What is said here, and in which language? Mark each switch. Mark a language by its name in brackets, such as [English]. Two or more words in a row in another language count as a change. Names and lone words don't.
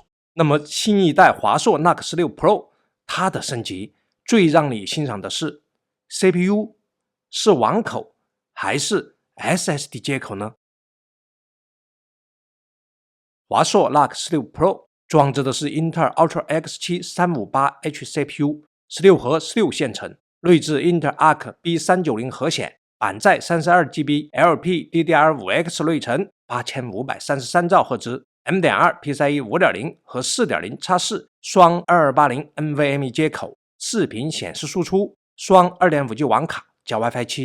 [Chinese] 那麼新一代華碩 NUC 16 Pro 它的升級最讓你欣賞的是 CPU 是網口還是 SSD 接口呢？華碩 NUC 16 Pro 裝置的是英特爾 Ultra X7 358H CPU 16 核16線程，內置英特爾 Arc B390 核顯，板載 32GB LPDDR5X 內存8533兆赫茲 M.2 PCIe 5.0 和 4.0x4 雙2280 NVMe 接口，視頻顯示輸出，雙 2.5G 網卡加 WiFi 7。